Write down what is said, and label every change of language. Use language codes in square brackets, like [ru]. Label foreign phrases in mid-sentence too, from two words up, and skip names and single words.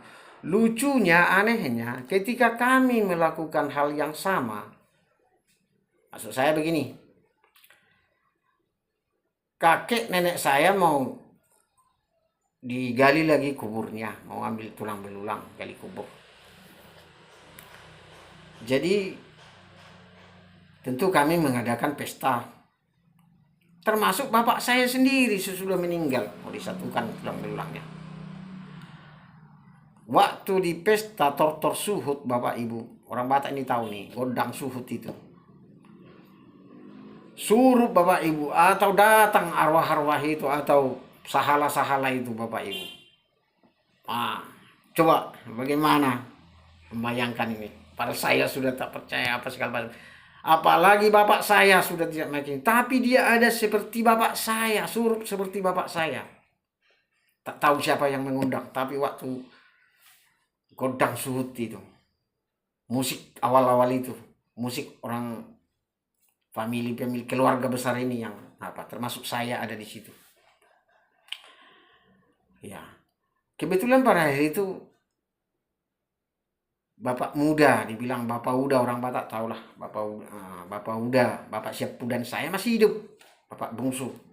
[id] Lucunya, anehnya, ketika kami melakukan hal yang sama, maksud saya begini, kakek nenek saya mau digali lagi kuburnya, mau ambil tulang belulang, gali kubur. Jadi tentu kami mengadakan pesta, termasuk bapak saya sendiri sesudah meninggal mau disatukan tulang belulangnya. Waktu di pesta [bbc] tortor suhut, [id] bapak ibu, orang Batak ini tahu nih, [bbc] godang suhut itu. [id] Suruh bapak ibu atau datang arwah-arwah itu atau sahala-sahala itu bapak ibu. Coba bagaimana membayangkan ini? Padahal saya sudah tak percaya apa segala macam. Apalagi bapak saya sudah tidak makin. Tapi dia ada seperti bapak saya, suruh seperti bapak saya. Tak tahu siapa yang mengundang. Tapi waktu [bbc] godang suhut [id] itu, musik awal-awal itu, musik orang famili keluarga besar ini yang termasuk saya ada di situ. Ya, kebetulan pada hari itu bapak muda, dibilang bapak uda, orang Batak tahulah bapak uda, bapak Syapudan saya masih hidup, bapak bungsu.